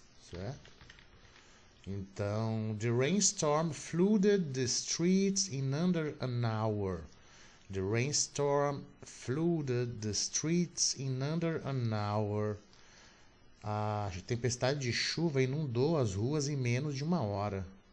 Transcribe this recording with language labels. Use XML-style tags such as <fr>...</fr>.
<pt>Certo?</pt> <en>Então, the rainstorm flooded the streets in under an hour. The rainstorm flooded the streets in under an hour.</en> <pt>A tempestade de chuva inundou as ruas em menos de uma hora.</pt>